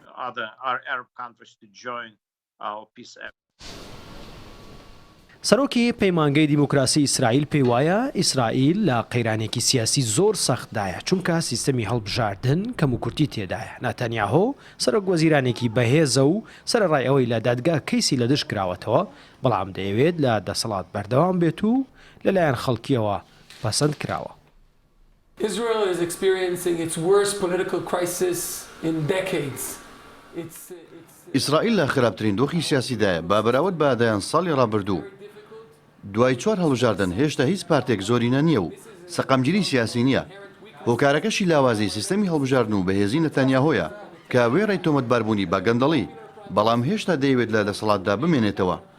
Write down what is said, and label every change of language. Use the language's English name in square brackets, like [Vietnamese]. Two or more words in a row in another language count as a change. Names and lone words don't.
[Central Kurdish] سەرۆکی پەیمانگەی دیموکراسی ئیسرائیل پێی وایە ئیسرائیل لە قەیرانێکی سیاسی زۆر سەختدایە چونکە سیستەمی هەڵبژاردن کەم و کورتی تێدایە. نەتانیاهۆ سەرۆک وەزیرانێکی بەهێزە و سەرەڕای ئەوەی لە دادگا کەیسی لە دژ کراوەتەوە بەڵام دەیەوێت لە دەسەڵات بەردەوام بێت و لەلایەن خەڵکیەوە پەسەند کراوە. [English] Israel is experiencing its worst political crisis in decades. [Central Kurdish] ئیسرائیل لە خراپترین دۆخی سیاسیدایە با بەراورد بە ئادایان ساڵی ڕابردوو. دوای 4 هەڵبژاردن هێشتا هیچ پارتێک زۆرینە نییە و سەقامگیری سیاسی نییە. هۆکارەکەشی لاوازی سیستەمی هەڵبژاردن و بەهێزی نەتانیاهۆیە کە وێڕی تۆمەتباربوونی بە گەندەڵی بەڵام هێشتا دەیەوێت لە دەسەڵاتدا بمێنێتەوە.